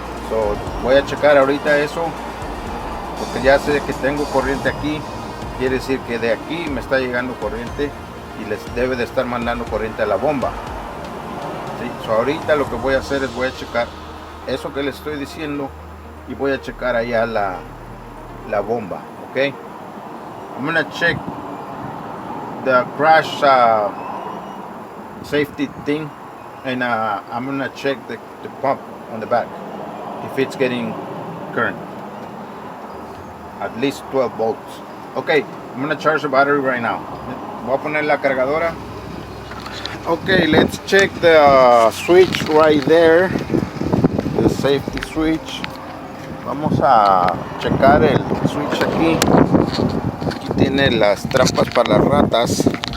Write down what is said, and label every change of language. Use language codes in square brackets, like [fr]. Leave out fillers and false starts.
[es] So, voy a checar ahorita eso porque ya sé que tengo corriente aquí, quiere decir que de aquí me está llegando corriente y les debe de estar mandando corriente a la bomba. ¿Sí? So, ahorita lo que voy a hacer es voy a checar eso que les estoy diciendo y voy a checar allá la bomba. [en] Ok, I'm gonna check the crash safety thing, and I'm gonna check the pump on the back if it's getting current, at least 12 volts. Okay, I'm gonna charge the battery right now. [es] Voy a poner la cargadora. [en] Okay, let's check the switch right there, the safety switch. [es] Vamos a checar el switch aquí. Aquí tiene las trampas para las ratas.